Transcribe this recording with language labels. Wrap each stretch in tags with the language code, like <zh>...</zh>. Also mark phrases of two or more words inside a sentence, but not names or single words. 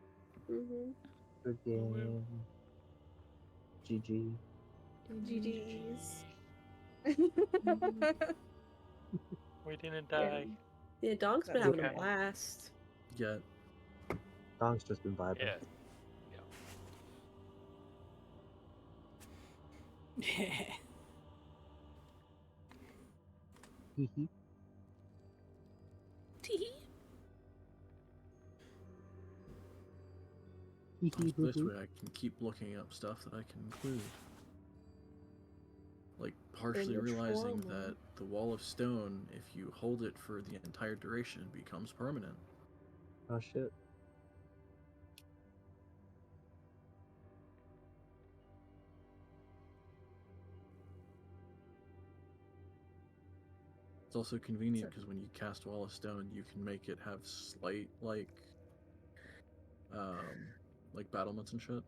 <en>Mm-hmm. Good game. GG. GG's. We didn't Yeah. die. Yeah, Dog's been That's having okay. a blast. Yeah. Dong's just been vibing. Yeah. Hee hee. Tee-hee. Hee hee hoo This hoo. way I can keep looking up stuff that I can include. Like partially your realizing trauma. that the wall of stone, if you hold it for the entire duration, becomes permanent. Oh shit. It's also convenient because when you cast Wall of Stone, you can make it have slight like battlements and shit.</en>